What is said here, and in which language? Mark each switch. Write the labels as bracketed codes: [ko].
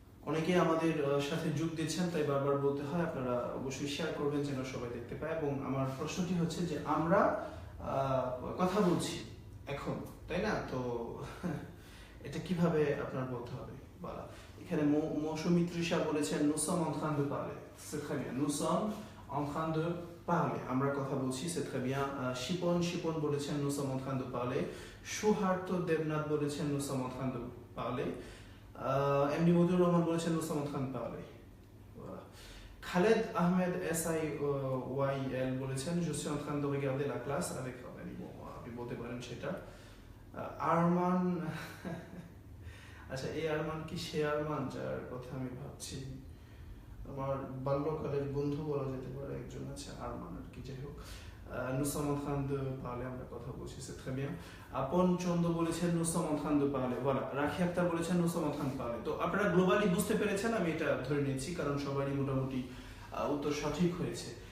[bn] অনেকেই আমাদের সাথে যোগ দিচ্ছেন, তাই বারবার বলতে হয়, আপনারা অবশ্যই শেয়ার করবেন যেন সবাই দেখতে পায়। এবং আমার প্রশ্নটি হচ্ছে যে আমরা কথা বলছি এখন, তাই না? তো এটা কিভাবে আপনার বলতে হবে বলা। এখানে মৌসুমী তৃষা বলেছেন [fr] nous sommes en train de parler, c'est très bien, nous sommes en train de parler, [bn] আমরা কথা বলছি, [fr] c'est très bien। [bn] শিপন বলেছেন [fr] nous sommes en train de parler। [bn] সুহার্ত Debnath বলেছেন [fr] nous sommes en train de parler। [bn] MD Motiur Rahman বলেছেন [fr] nous sommes en train de parler। [bn] Khaled Ahmed SIYL বলেছেন [fr] je suis en train de regarder la classe avec [bn] আপনি বলতে পারেন সেটা। আরমান আচ্ছা, এই আরমান কি সে আরমান যার কথা আমি ভাবছি? আমার বাল্যকালের বন্ধু বলা যেতে পারে একজন আছে আরমান আর কি, যাই হোক। [fr] nous sommes en train de parler, [bn] আমরা কথা বলছি, [fr] c'est très bien। [bn] আপন চন্দ্র বলেছেন [fr] nous sommes en train de parler, voilà। [bn] রাখি আক্তার বলেছেন [fr] nous sommes en train de parler। [bn] তো আপনারা গ্লোবালি বুঝতে পেরেছেন, আমি এটা ধরে নিচ্ছি, কারণ সবারই মোটামুটি উত্তর সঠিক হয়েছে।